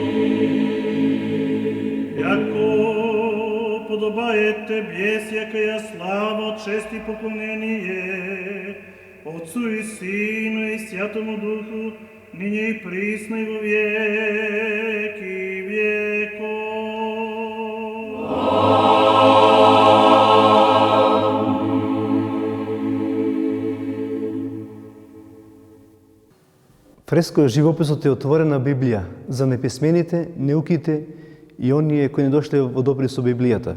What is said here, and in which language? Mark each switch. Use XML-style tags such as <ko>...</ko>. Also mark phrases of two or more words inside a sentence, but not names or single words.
<cu>Яко подобает Тебе всякая слава, честь и поклонение Отцу и Сыну и Святому Духу, ныне и присно и во веки веков.</cu> <mk>Фреско живописот е отворена Библија за неписмените, неуките и оние кои не дошле во добри со Библијата.</mk>